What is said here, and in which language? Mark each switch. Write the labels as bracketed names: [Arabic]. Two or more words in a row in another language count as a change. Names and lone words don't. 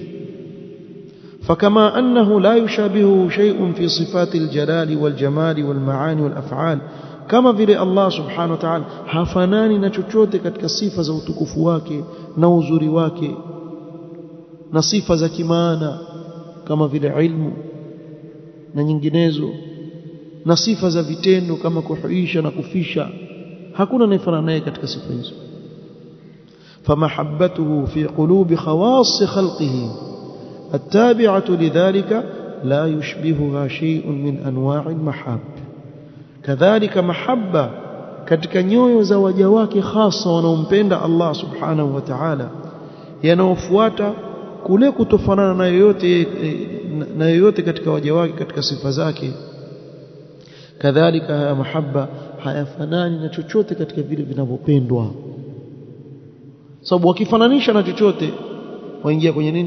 [Arabic] فكما أنه لا يشابهه شيء في صفات الجلال والجمال والمعاني والأفعال, [Swahili] kama vile Allah [Arabic] سبحانه وتعالى [Swahili] hafanani na chochote katika sifa za utukufu wake na uzuri wake na sifa za kimaana kama vile ilmu na nyinginezo, na sifa za vitendo kama kuhuisha na kufisha, hakuna anayefanana naye katika sifa hizo. [Arabic] فمحبته في قلوب خواص خلقه التابعة لذلك لا يشبهها شيء من أنواع المحاب. كذلك محبة [Swahili] katika nyoyo za waja wake hasa wanaompenda Allah [Arabic] سبحانه وتعالى, [Swahili] yanaofuata kule kutofanana na yoyote katika waja wake katika sifa zake. Kadhalika haya mahabba hayafanani na chochote katika vile vinavyopendwa, sababu wakifananisha na chochote waingia kwenye nini?